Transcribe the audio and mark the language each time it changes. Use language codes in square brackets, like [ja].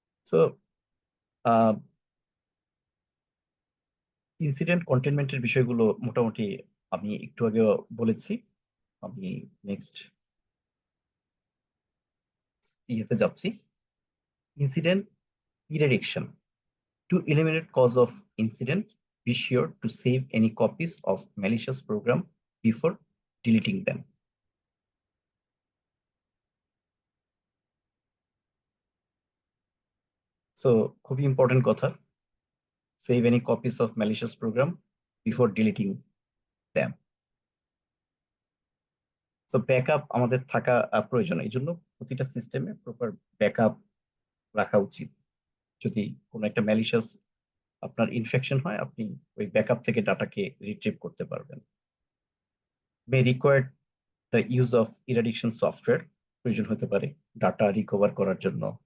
[bn] So incident কন্টেনমেন্টের বিষয়গুলো মোটামুটি আমি একটু আগে বলেছি। আমি নেক্সট ইয়েতে যাচ্ছি, incident ইরেডিকশন। [en] To eliminate cause of incident, be sure to save any copies of malicious program before deleting them. So [bn] খুবই ইম্পর্টেন্ট কথা, [en] save any copies of malicious program before deleting them. [bn] So backup আমাদের থাকা প্রয়োজন, এই জন্য প্রতিটা সিস্টেমে proper backup রাখা উচিত। যদি কোনো একটা ম্যালিশিয়াস আপনার ইনফেকশন হয়, আপনি ওই ব্যাকআপ থেকে ডাটাকে রিট্রিভ করতে পারবেন। [en] may required the use of eradication software, [bn] প্রয়োজন হতে পারে ডাটা রিকভার করার জন্য।